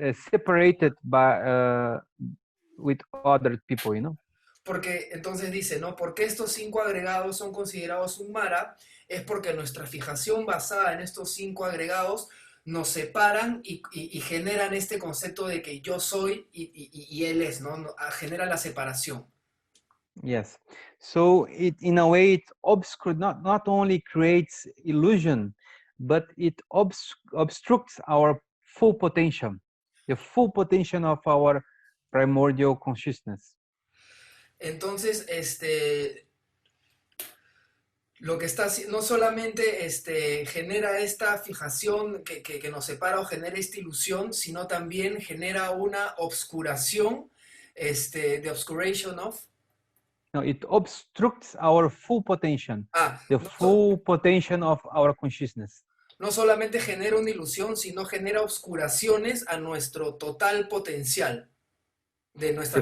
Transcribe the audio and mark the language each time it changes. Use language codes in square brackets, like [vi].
[en] separated by with other people, you know. [es] Porque entonces dice, ¿no? Porque estos cinco agregados son considerados un Mara, es porque nuestra fijación basada en estos cinco agregados nos separan y generan este concepto de que yo soy y él es, ¿no? Genera la separación. [en] Yes. So it, in a way, it not only creates illusion, but it obstructs our full potential, the full potential of our primordial consciousness. [es] Entonces, lo que está no solamente genera esta fijación que nos separa o genera esta ilusión, sino también genera una obscuración, the obscuration of. [en] No, it obstructs our full potential, the [es] No, [en] full potential of our consciousness. [es] no solamente genera una ilusión, sino genera obscuraciones a nuestro total potencial de nuestra